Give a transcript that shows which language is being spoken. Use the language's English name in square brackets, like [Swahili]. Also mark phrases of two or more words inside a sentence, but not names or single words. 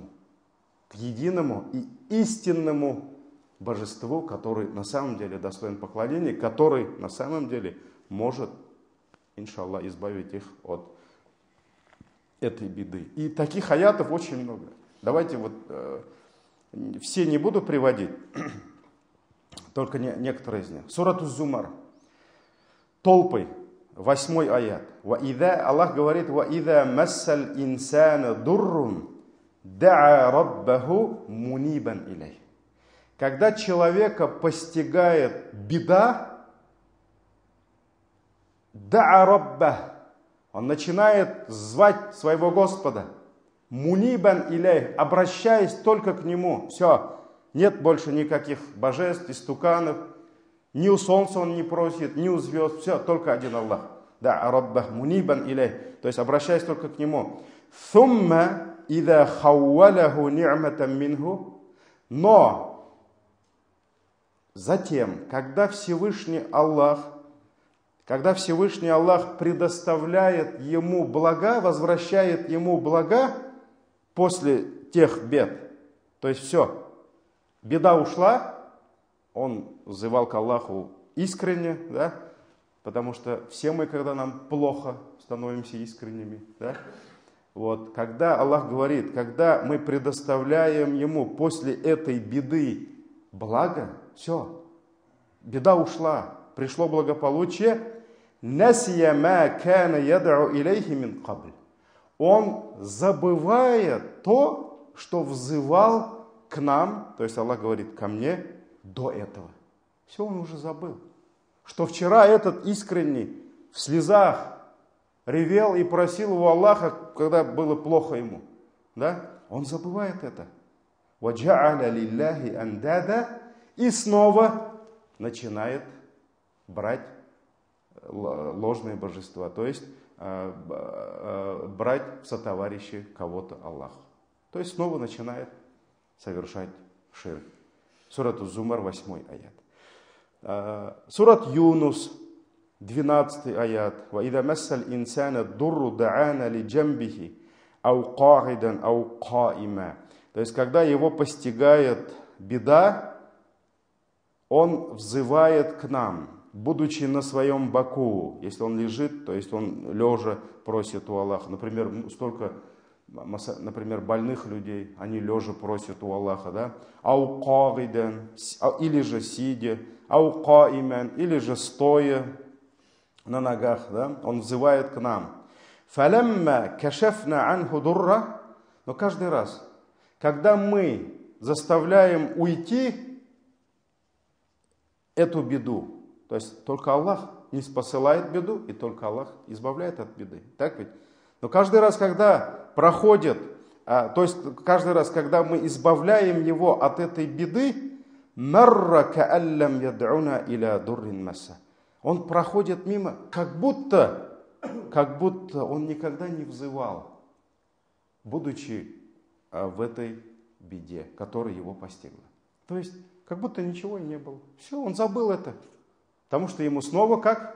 [Russian] К единому и истинному божеству, который на самом деле достоин поклонения, который на самом деле может, иншаллах, избавить их от этой беды. И таких аятов очень много. Давайте все не буду приводить, только некоторые из них. Сурат Уз-Зумар. Толпой. 8 аят. Аллах говорит, [Arabic] وَإِذَا مَسَّ الْإِنسَانَ دُرٌّ دَعَى رَبَّهُ مُنِيبًا إِلَيْهِ. [Russian] Когда человека постигает беда, [Arabic] دَعَى رَبَّهُ, [Russian] он начинает звать своего Господа, [Arabic] مُنِيبًا إِلَيْهِ, [Russian] обращаясь только к Нему. Все, нет больше никаких божеств, истуканов, ни у солнца он не просит, ни у звезд, все, только один Аллах. [Arabic] Да, رَبَّهُ مُنِيبًا إِلَيْهِ. [Russian] То есть обращаясь только к нему. [Arabic] ثُمَّ إِذَا خَوَّلَهُ نِعْمَةً مِنْهُ. [Russian] Но затем, когда Всевышний Аллах предоставляет ему блага, возвращает ему блага после тех бед, то есть все, беда ушла, он взывал к Аллаху искренне, да, потому что все мы, когда нам плохо, становимся искренними, да. Вот, когда Аллах говорит, когда мы предоставляем ему после этой беды благо, все, беда ушла, пришло благополучие, [Arabic] نَسِيَ مَا كَانَ يَدْعُو إِلَيْهِ مِنْ قَبْلُ. [Russian] Он забывает то, что взывал к нам, то есть Аллах говорит ко мне до этого. Все, он уже забыл. Что вчера этот искренний в слезах ревел и просил у Аллаха, когда было плохо ему. Да? Он забывает это. [Arabic] وَجَعَلَ لِلَّهِ أَنْدَادًا. [Russian] И снова начинает брать ложные божества. То есть брать в сотоварищи кого-то Аллаха. То есть снова начинает совершать ширк. Сурат Зумар, 8 аят. Сурат Юнус, 12 аят. [Arabic] وَإِذَا مَسَّ الْإِنسَانَ الضُّرُّ دَعَانَ لِجَنْبِهِ أَوْ قَاعِدًا أَوْ قَائِمًا. [Russian] То есть, когда его постигает беда, он взывает к нам, будучи на своем боку. Если он лежит, то есть он лежа просит у Аллаха. Например, столько, например, больных людей, они лежа просят у Аллаха, да? [Arabic] «أَوْ قَاعِدًا», [Russian] или же сидя, [Arabic] «أَوْ قَائِمًا», [Russian] или же стоя на ногах, да? Он взывает к нам. [Arabic] «فَلَمَّا كَشَفْنَا عَنْهُ ضُرَّهُ». [Russian] Но каждый раз, когда мы заставляем уйти эту беду, то есть только Аллах не спосылает беду, и только Аллах избавляет от беды. Так ведь? Но каждый раз, когда проходит, то есть каждый раз, когда мы избавляем его от этой беды, [Arabic] مَرَّ كَأَنْ لَمْ يَدْعُنَا إِلَى ضُرٍّ مَسَّهُ. [Russian] Он проходит мимо, как будто он никогда не взывал, будучи в этой беде, которая его постигла. То есть, как будто ничего и не было. Все, он забыл это. Потому что ему снова как?